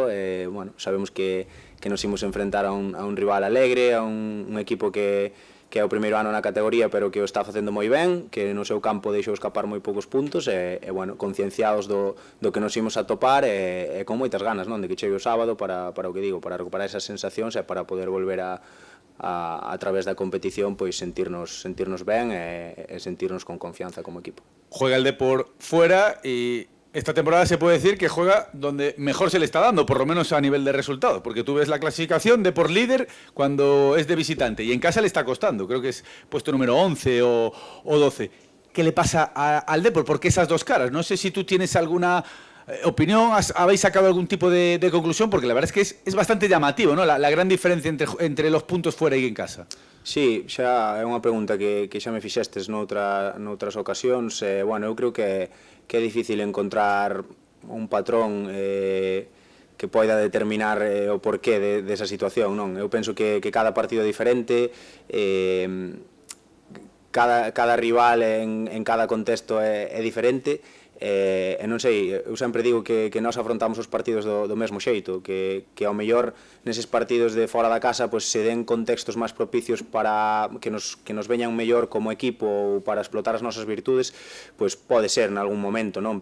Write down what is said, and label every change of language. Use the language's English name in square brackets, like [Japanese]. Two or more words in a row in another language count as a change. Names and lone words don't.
[Galician] Bueno, sabemos que nos imos enfrentar a un rival alegre, a un equipo que é o primeiro ano na categoría, pero que o está facendo moi ben, que no seu campo deixou escapar moi poucos puntos, e bueno, concienciados do que nos imos a topar, e con moitas ganas, non, de que chegue o sábado para o que digo, para recuperar esas sensacións e para poder volver a través da competición, pois sentirnos ben e sentirnos con confianza como equipo. [Spanish] Juega el Depor fuera y esta temporada se puede decir que juega donde mejor se le está dando, por lo menos a nivel de resultados, porque tú ves la clasificación de por líder cuando es de visitante y en casa le está costando, creo que es puesto número 11 o 12. ¿Qué le pasa al Depor? ¿Por qué esas dos caras? No sé si tú tienes alguna opinión, ¿habéis sacado algún tipo de conclusión? Porque la verdad es que es bastante llamativo, ¿no? La gran diferencia entre los puntos fuera y en casa. Sí, [Galician] xa é unha pregunta que xa me fixestes noutras ocasións. Bueno, eu creo que é difícil encontrar un patrón que poida determinar o porqué desa situación, non? Eu penso que cada partido é diferente, cada rival en cada contexto é diferente, e non sei, eu sempre digo que nós afrontamos os partidos do mesmo xeito, que ao mellor neses partidos de fora da casa pois se den contextos máis propicios para que nos veñan mellor como equipo ou para explotar as nosas virtudes, pois pode ser en algún momento, non?